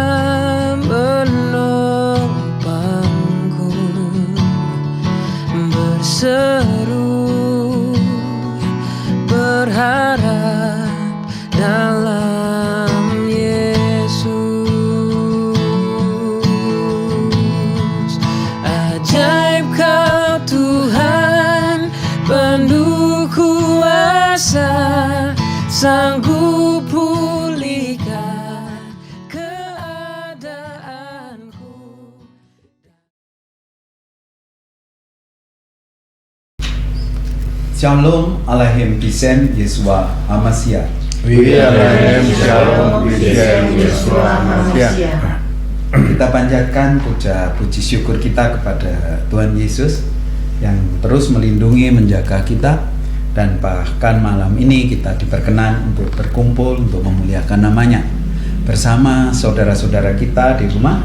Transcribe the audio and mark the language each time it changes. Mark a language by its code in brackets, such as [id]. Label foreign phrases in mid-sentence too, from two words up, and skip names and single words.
[id] menopangku, berseru berharap dalam Yesus. Ajaib Kau Tuhan, penuh kuasa, sanggup pulihkan keadaanku. [he] שלום עליכם בשם ישוע המשיח. עליכם שלום בשם ישוע המשיח. [id] Kita panjatkan puji syukur kita kepada Tuhan Yesus yang terus melindungi, menjaga kita, dan bahkan malam ini kita diperkenan untuk berkumpul untuk memuliakan namanya bersama saudara-saudara kita di rumah.